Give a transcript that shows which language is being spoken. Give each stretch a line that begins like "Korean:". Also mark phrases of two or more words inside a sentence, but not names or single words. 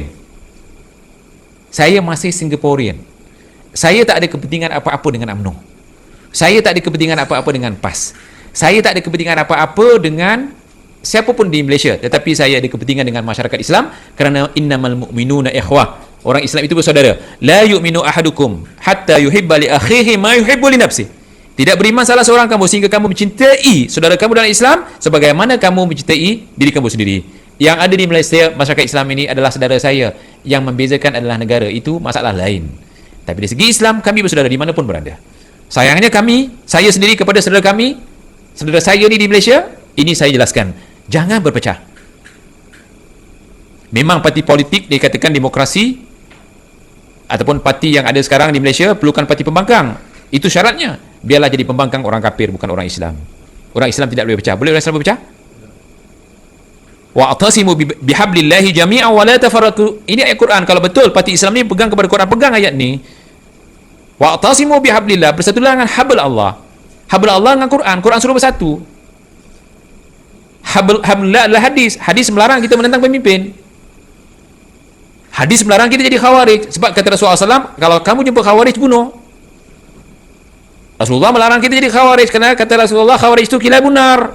Malay: Saya masih Singaporean. Saya tak ada kepentingan apa-apa dengan UMNO. Saya tak ada kepentingan apa-apa dengan PAS. Saya tak ada kepentingan apa-apa dengan siapa pun di Malaysia. Tetapi saya ada kepentingan dengan masyarakat Islam, kerana
Arabic: إنما المؤمنون إخوة.
Malay: Orang Islam itu bersaudara.
Arabic: لا يؤمن أحدكم حتى يحب لأخيه ما يحب لنفسه.
Malay: Tidak beriman salah seorang kamu sehingga kamu mencintai saudara kamu dalam Islam sebagaimana kamu mencintai diri kamu sendiri. Yang ada di Malaysia, masyarakat Islam ini adalah saudara saya. Yang membezakan adalah negara. Itu masalah lain. Tapi dari segi Islam, kami bersaudara dimanapun berada. Sayangnya saya sendiri kepada saudara kami, saudara saya ni di Malaysia, ini saya jelaskan. Jangan berpecah. Memang parti politik dikatakan demokrasi, ataupun parti yang ada sekarang di Malaysia perlukan parti pembangkang. Itu syaratnya. Biarlah jadi pembangkang orang kafir, bukan orang Islam. Orang Islam tidak boleh berpecah. Boleh orang Islam berpecah?
Arabic: واعتصموا بحبل الله جميعا ولا تفرقوا.
Malay: Ini ayat Quran. Kalau betul parti Islam ni pegang kepada Quran, pegang ayat ni.
Arabic: واعتصموا بحبل الله,
Malay: bersatulah dengan
Arabic: حبل الله. حبل الله
Malay: dengan Quran. Quran suruh bersatu. Hablillah adalah hadis. Hadis melarang kita menentang pemimpin. Hadis melarang kita jadi khawarij. Sebab kata Rasulullah SAW, kalau kamu jumpa khawarij, bunuh. Rasulullah melarang kita jadi khawarij, kerana kata Rasulullah, khawarij itu
Arabic: كلاب النار.